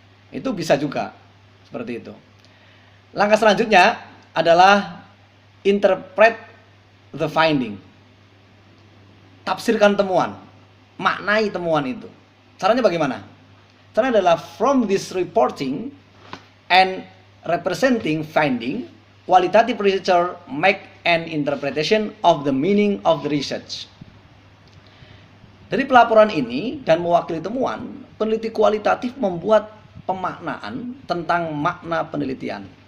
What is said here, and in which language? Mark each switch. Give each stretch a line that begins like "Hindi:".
Indonesian: Itu bisa juga seperti itu. Langkah selanjutnya adalah
English: interpret the finding.
Indonesian: Tafsirkan temuan, maknai temuan itu. Caranya bagaimana? Caranya adalah
English: from this reporting and representing finding, qualitative researcher make an interpretation of the meaning of the research.
Indonesian: Dari pelaporan ini dan mewakili temuan, peneliti kualitatif membuat pemaknaan tentang makna penelitian.